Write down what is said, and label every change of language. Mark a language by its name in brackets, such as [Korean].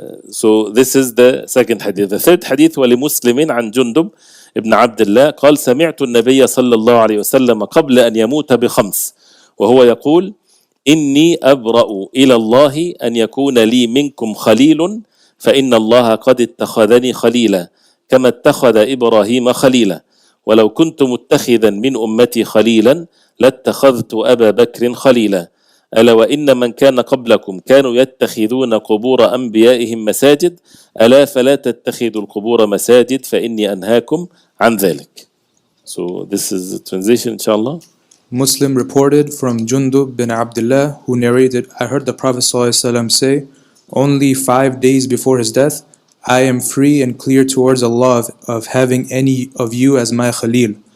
[English] So this is the second hadith. The third hadith [Arabic] ولمسلم عن جندب ابن عبد الله قال سمعت النبي صلى الله عليه وسلم قبل أن يموت بخمس وهو يقول إني أبرأ إلى الله أن يكون لي منكم خليل فإن الله قد اتخذني خليلا كما اتخذ إبراهيم خليلا ولو كنت متخذا من أمتي خليلا لاتخذت أبا بكر خليلا ألا وإن من كان قبلكم كانوا يتخذون قبور أنبيائهم مساجد ألا فلا تتخذوا القبور مساجد فإني أنهاكم عن ذلك. [English] So this is the translation, inshallah. Muslim reported from Jundub bin Abdullah, who narrated, I heard the Prophet ﷺ say, only 5 days before his death, I am free and clear towards Allah of having any of you as my Khalil.